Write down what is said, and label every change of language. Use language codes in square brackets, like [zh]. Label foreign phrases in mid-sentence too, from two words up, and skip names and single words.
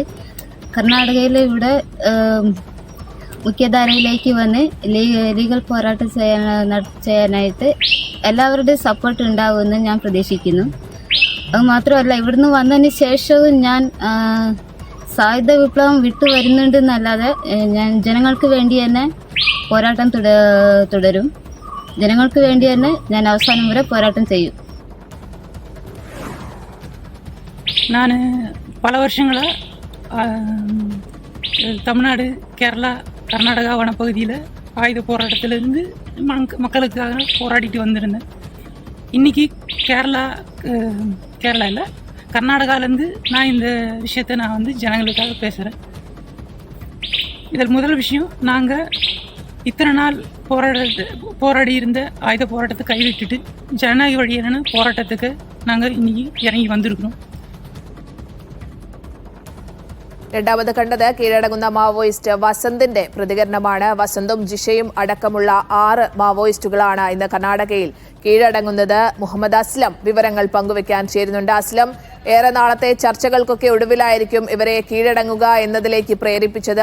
[ml] കർണാടകയിൽ ഇവിടെ മുഖ്യധാരയിലേക്ക് വന്ന് ലീഗൽ പോരാട്ടം ചെയ്യാനായിട്ട് എല്ലാവരുടെയും സപ്പോർട്ട് ഉണ്ടാവുമെന്ന് ഞാൻ പ്രതീക്ഷിക്കുന്നു. അത് മാത്രമല്ല, ഇവിടുന്ന് വന്നതിന് ശേഷവും ഞാൻ സായുധ വിപ്ലവം വിട്ടു വരുന്നുണ്ടെന്നല്ലാതെ ഞാൻ ജനങ്ങൾക്ക് വേണ്ടി തന്നെ പോരാട്ടം തുടരും. ജനങ്ങൾക്ക് വേണ്ടി തന്നെ ഞാൻ അവസാനം വരെ പോരാട്ടം ചെയ്യും. [ta] நான் பல வருஷங்களாக தமிழ்நாடு, கேரளா, கர்நாடகா வனப்பகுதியில் ஆயுத போராட்டத்திலேருந்து மக்களுக்காக போராடிட்டு வந்திருந்தேன். இன்றைக்கி கேரளா இல்லை கர்நாடகாவிலேருந்து நான் இந்த விஷயத்தை நான் ஜனங்களுக்காக பேசுகிறேன். இதில் முதல் விஷயம், நாங்கள் இத்தனை நாள் போராடி இருந்த ஆயுத போராட்டத்தை கைவிட்டுட்டு ஜனநாயக வழியான போராட்டத்துக்கு நாங்கள் இன்றைக்கி இறங்கி வந்திருக்கிறோம். [ml] രണ്ടാമത് കണ്ടത് കീഴടങ്ങുന്ന മാവോയിസ്റ്റ് വസന്തിന്റെ പ്രതികരണമാണ്. വസന്തും ജിഷയും അടക്കമുള്ള 6 മാവോയിസ്റ്റുകളാണ് ഇന്ന് കർണാടകയിൽ കീഴടങ്ങുന്നത്. മുഹമ്മദ് അസ്ലം വിവരങ്ങൾ പങ്കുവെക്കാൻ ചേരുന്നുണ്ട്. അസ്ലം, ഏറെ നാളത്തെ ചർച്ചകൾക്കൊക്കെ ഒടുവിലായിരിക്കും ഇവരെ കീഴടങ്ങുക എന്നതിലേക്ക് പ്രേരിപ്പിച്ചത്.